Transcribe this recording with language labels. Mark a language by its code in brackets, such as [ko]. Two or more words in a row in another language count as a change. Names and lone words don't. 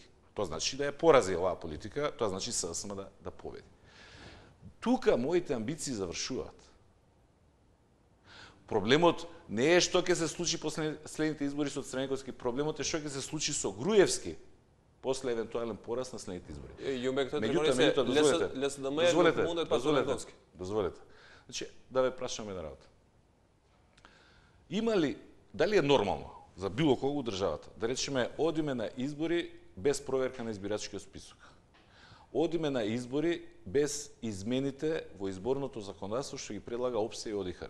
[mk] Тоа значи да ја порази оваа политика, тоа значи СДСМ да победи. Тука моите амбиции завршуваат. Проблемот не е што ќе се случи после следните избори со Црвенковски, проблемот е што ќе се случи со Груевски после евентуален пораз на следните избори. [sq] Ju me këtë tregoni se LSDM-ja nuk mundet pa Crvenkovski. [mk] Дозволете. Значи, да ве прашам една работа. Има ли, дали е нормално за било кого државата, да речеме, одиме на избори без проверка на избирачкиот список? Одиме на избори без измените во изборното законодавство што ги предлага ОПСЕ и ОДИХР.